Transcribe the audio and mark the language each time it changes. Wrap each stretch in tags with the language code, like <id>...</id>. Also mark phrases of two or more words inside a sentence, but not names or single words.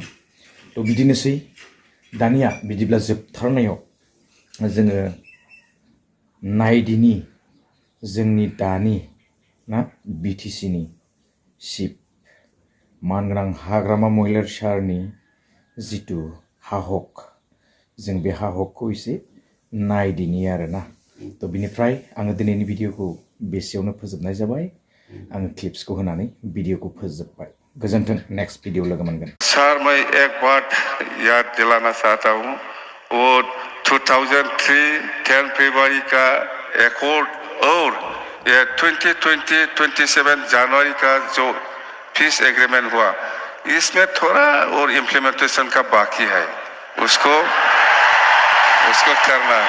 <brx>तो बिदिनोसै दानिया बिदिब्ला जोबथारनायाव जोङो नायदिनि जोंनि दानि ना BTCनि चिफ मानगोनां हाग्रामा महिलारी सारनि जितु हाहक जों बे हाहकखौ एसे नायदिनि आरोना। तो बिनिफ्राय आङो दिनैनि भिडिअखौ बेसेयावनो फोजोबनाय जाबाय। आङो क्लिप्सखौ होनानै भिडिअखौ फोजोबबाय। गोजोन्थों,</brx> <en>next video</en> <brx>लोगो मोनगोन।</brx> <hi>सर मैं एक बात याद दिलाना चाहता हूँ, वो 2003 10 फरवरी का एकॉर्ड और ये 2027 जनवरी का जो</hi> <en>peace agreement</en> <hi>हुआ, इसमें थोड़ा और इम्प्लीमेंटेशन का बाकी है, उसको करना।</hi>